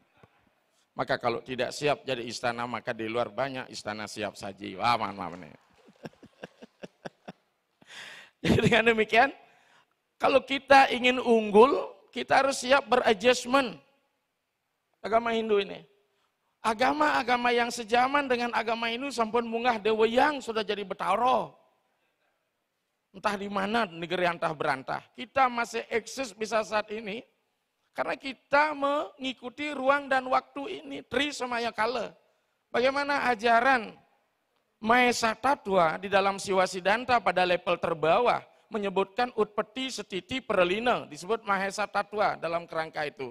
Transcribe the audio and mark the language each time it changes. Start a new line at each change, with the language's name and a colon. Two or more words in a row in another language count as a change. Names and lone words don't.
Indonesian: Maka kalau tidak siap jadi istana, maka di luar banyak istana siap saji. Wah, maaf nih. Jadi dengan demikian, kalau kita ingin unggul, kita harus siap beradjustment. Agama Hindu ini. Agama-agama yang sejaman dengan agama Hindu
Balinese: sampun munggah deweyang
Indonesian: sudah jadi betaro. Entah di mana negeri antah berantah. Kita masih eksis bisa saat ini, karena kita mengikuti ruang dan waktu ini. Tri Samaya Kala. Bagaimana ajaran Mahesa Tattva di dalam Siwa Siddhanta pada level terbawah menyebutkan Utpati Setiti Perlina, disebut Mahesa Tattva dalam kerangka itu.